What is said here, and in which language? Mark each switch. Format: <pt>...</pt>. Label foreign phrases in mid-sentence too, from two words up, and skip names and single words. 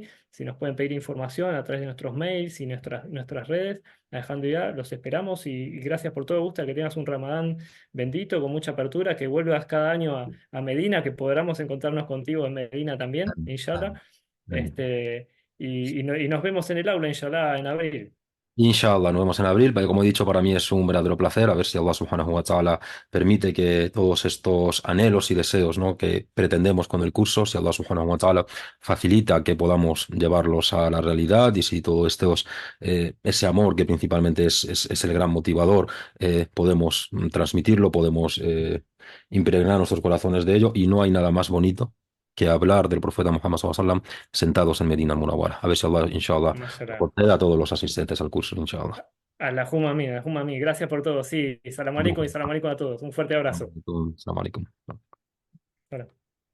<es>Si nos pueden pedir información a través de nuestros mails y nuestras redes, Alhamdulillah, los esperamos y gracias por todo, Ustad, que tengas un Ramadán bendito, con mucha apertura, que vuelvas cada año a Medina, que podamos encontrarnos contigo en Medina también, inshallah. Este, y nos vemos en el aula, inshallah, en abril. Inshallah, nos vemos en abril, pero como he dicho, para mí es un verdadero placer, a ver si</es> <ar>الله سبحانه وتعالى</ar> <es>permite que todos estos anhelos y deseos, ¿no?, que pretendemos con el curso, si</es> <ar>الله سبحانه وتعالى</ar> <es>facilita que podamos llevarlos a la realidad y si todo ese amor que principalmente es el gran motivador, podemos transmitirlo, podemos impregnar nuestros corazones de ello y no hay nada más bonito que hablar del profeta Muhammad</es> <ar>صلى الله عليه وسلم</ar> <es>sentados en Medina al-Munawwara. A ver si Allah, inshallah, Mashallah. conceda a todos los asistentes al curso, inshallah. A la Juma mía, a la Juma mía. Gracias por todo. Sí,</es> <ar>سلام عليكم</ar> <es>y</es> <ar>سلام عليكم</ar> <es>a todos. Un fuerte abrazo.</es> <ar>السلام عليكم.</ar> <es>Bueno.</es>